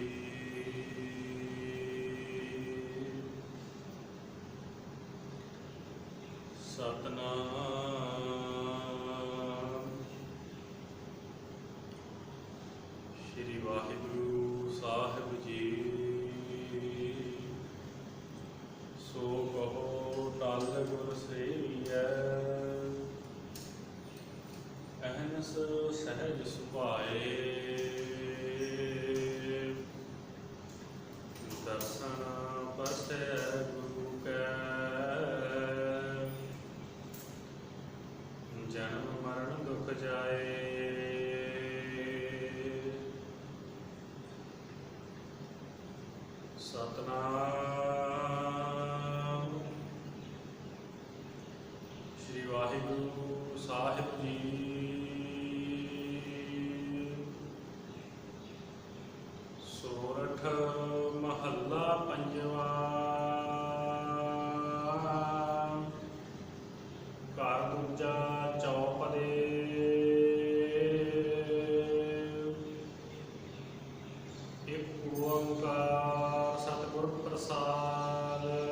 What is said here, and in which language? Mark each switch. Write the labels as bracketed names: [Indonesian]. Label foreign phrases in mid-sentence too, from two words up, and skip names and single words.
[Punjabi] ਸਤਨਾਮ ਸ਼੍ਰੀ ਵਾਹਿਗੁਰੂ ਸਾਹਿਬ ਜੀ। ਸੋ ਕਹੋ ਟਲ ਗੁਰ ਸੇਵੀਐ, ਅਹਿਨਿਸ ਸਹਜ ਸੁਭਾਏ। ਦਰਸ਼ਨ ਪਰਸੈ ਗੁਰੂ ਕੈ, ਜਨਮ ਮਰਣ ਦੁਖ ਜਾਏ। ਸਤਨਾਮ ਸ਼੍ਰੀ ਵਾਹਿਗੁਰੂ ਸਾਹਿਬ ਜੀ। ਸੋਰਠ ਮਹਲਾ ਪੰਜਵਾ। ਘਰ ਦੂਜਾ ਚਉਪਦੇ। ਏਕ ਓਂਕਾਰ ਸਤਗੁਰ ਪ੍ਰਸਾਦ।